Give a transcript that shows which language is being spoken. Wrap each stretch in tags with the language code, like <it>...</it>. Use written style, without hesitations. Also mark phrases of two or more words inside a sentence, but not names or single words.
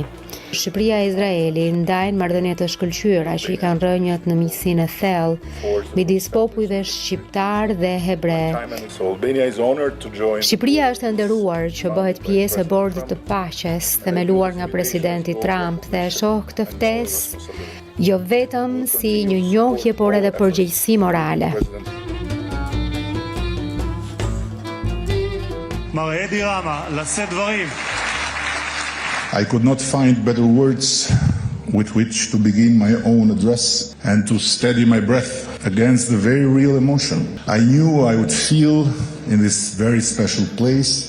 <sq>Shqipëria e Izraelit ndajnë marrëdhënie të shkëlqyera që i kanë rënjët në miqësinë e thellë midis popujve shqiptar dhe hebre. Shqipëria është e nderuar që bëhet pjesë e bordit të paqes themeluar nga presidenti Trump dhe e shoh këtë ftesë jo vetëm si një njohje, por edhe përgjegjësi morale.</sq> <he>מר אדי רמה, לשאת דברים.</he> <en>I could not find better words with which to begin my own address and to steady my breath against the very real emotion I knew I would feel in this very special place.</en>